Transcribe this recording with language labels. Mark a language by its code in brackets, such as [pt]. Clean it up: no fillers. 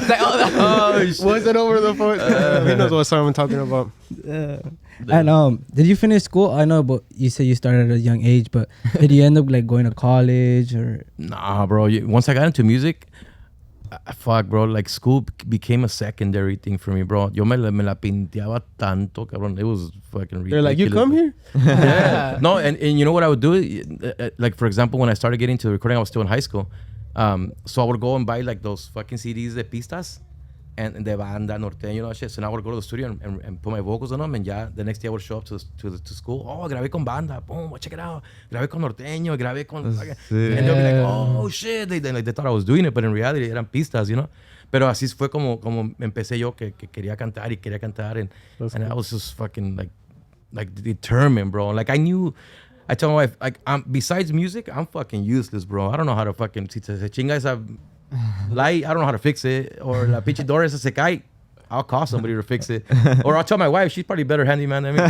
[en] Was it over the phone? He knows what song I'm talking about. And did you finish school? I know, but you said you started at a young age, but did you end up like going to college or? Nah, bro. Once I got into music, fuck, bro. Like school became a secondary thing for me, bro. [es] Yo me la pinteaba tanto, cabrón. [en] It was fucking ridiculous. They're like, you come here? Yeah. No, and you know what I would do? Like, for example, when I started getting into the recording, I was still in high school. So I would go and buy like those fucking CDs [es] de pistas. [en] And [es] de banda, norteño, [en] shit. So now I would go to the studio and put my vocals on them, and the next day I would show up to school. [es] Oh, grabé con banda, boom, [en] check it out. [es] Grabé con norteño, grabé con... [en] And they'll be like, oh, shit. They thought I was doing it, but in reality [es] eran pistas, Pero así fue como empecé yo, que quería cantar. [en] And I was just fucking like determined, bro. Like I tell my wife, like, besides music, I'm fucking useless, bro. I don't know how to fucking... [es] Si se chinga esa... [en] light, I don't know how to fix it, or la pinche door [es] esa se cae, [en] I'll call somebody to fix it, or I'll tell my wife, she's probably better handyman than me.